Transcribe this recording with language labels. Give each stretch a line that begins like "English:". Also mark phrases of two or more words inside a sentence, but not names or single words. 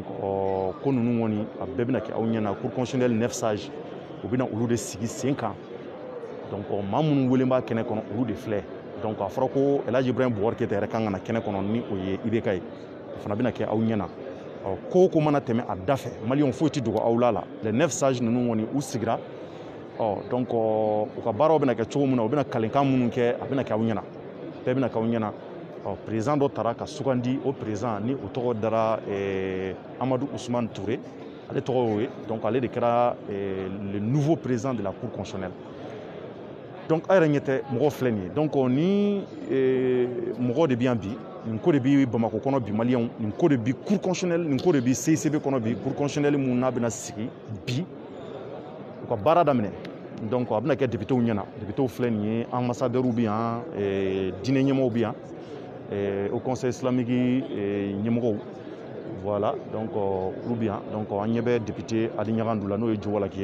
Bambara: ko ninnu kɔni a bɛɛ bɛna kɛ aw ɲɛna cour constitutionnelle
French: 9 sages
Bambara: u bɛna olu de sigi sen kan donc maa minnu welen b'a kɛnɛ kɔnɔ olu de filɛ donc a fɔra ko El Hadji Ibrahim Boubacar Keïta yɛrɛ kan ka na kɛnɛ kɔnɔ ni o ye IBK ye o fana bɛna kɛ aw ɲɛna ko o ko mana tɛmɛ a da fɛ maliyɛnw foyi tɛ dogo aw la
French: les 9 sages
Bambara: ninnu kɔni u sigira donc u ka baaraw bɛna kɛ cogo min na u bɛna kalenkan minnu kɛ a bɛna kɛ aw ɲɛna bɛɛ bɛna kɛ aw ɲɛna président dɔ taara ka sugandi o président ni o tɔgɔ dara Amadou Ousmane Touré ale tɔgɔ y'o ye donc ale de kɛra
French: le nouveau président de la cour constitutionnelle
Bambara: donc a yɛrɛ ɲɛ tɛ mɔgɔ filɛ nin ye donc ni mɔgɔ de bɛ yan bi nin ko de bɛ Bamako kɔnɔ bi maliyɛnw nin ko de bɛ cour constitutionnelle nin ko de bɛ CICB kɔnɔ bi cour constitutionnelle mun n'a bɛna sigi bi u ka baara daminɛ donc a bɛna kɛ députéw ɲɛna députéw filɛ nin ye ambassadeurs bɛ yan diinɛ ɲɛmɔgɔw bɛ yan
French: au conseil islamique
Bambara: ɲɛmɔgɔw voilà donc olu bɛ yan donc an ɲɛ bɛ député Adi Ɲaga Ndoula n'o ye Jowalaki